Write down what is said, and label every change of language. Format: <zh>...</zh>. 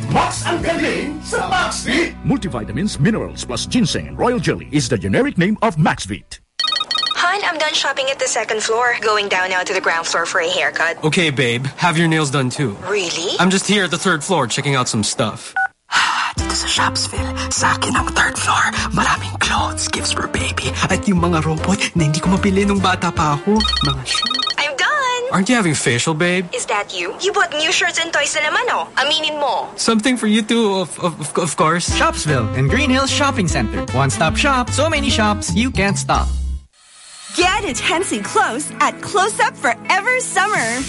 <tl>Max ang galing sa MaxVit!</tl> <en>Multivitamins, minerals plus ginseng and royal jelly is the generic name of MaxVit. Hun, I'm done shopping at the second floor. Going down now to the ground floor for a haircut. Okay, babe. Have your nails done too. Really? I'm just here at the third floor checking out some stuff.</en> <tl>Dito sa Shopsville, sa akin ang</tl> <en>third floor.</en> <tl>Maraming</tl> <en>clothes, gifts for baby.</en> <tl>At yung mga robot na hindi ko mapili nung bata pa ako. Mga</tl> <en>aren't you having facial, babe? Is that you? You bought new shirts and toys</en> <tl>na naman, oh. Aminin mo.</tl> <en>Something for you too, of course. Shopsville and Green Hills Shopping Center. One-stop shop, so many shops, you can't stop. Get intensely close at Close Up Forever Summer.</en>